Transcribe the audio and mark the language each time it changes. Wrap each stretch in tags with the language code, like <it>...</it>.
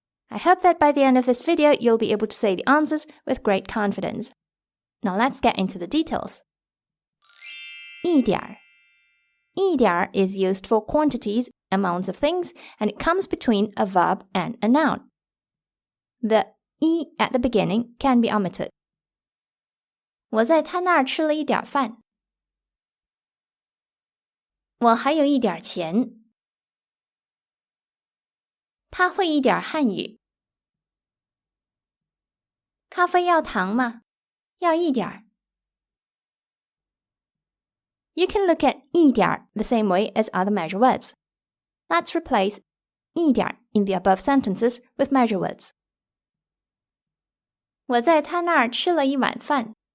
<en>I hope that by the end of this video, you'll be able to say the answers with great confidence. Now let's get into the details. 一点儿 一点儿 is used for quantities, amounts of things, and it comes between a verb and a noun. The 一 at the beginning can be omitted.</en> <zh>我在他那儿吃了一点饭。我还有一点钱。他会一点汉语。咖啡要糖吗？要一点儿。</zh> <en>You can look at 一点儿 the same way as other measure words. Let's replace 一点儿 in the above sentences with measure words.</en> <zh>我在他那儿吃了一碗饭。</zh>